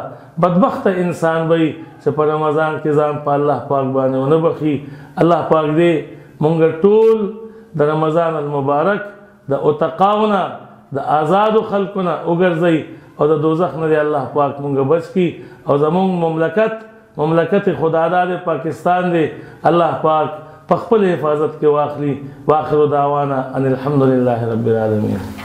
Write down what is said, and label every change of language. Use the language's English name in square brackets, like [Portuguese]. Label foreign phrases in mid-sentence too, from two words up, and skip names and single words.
[Pashto] بدبخته انسان وي چې په رمضان کې ځان په الله پاک باندې ونه بخي. الله پاک دې مونږ ټول د رمضان المبارک د اتقاونه د آزادو خلقونه وګرځي او د دوزخ نه الله پاک مونږ بچ کی او زمونږ مملکت مملکت خداداد پاکستان دے اللہ پاک پخپل حفاظت کے واخلی [Arabic] واخر دعوانا ان الحمدللہ رب العالمین.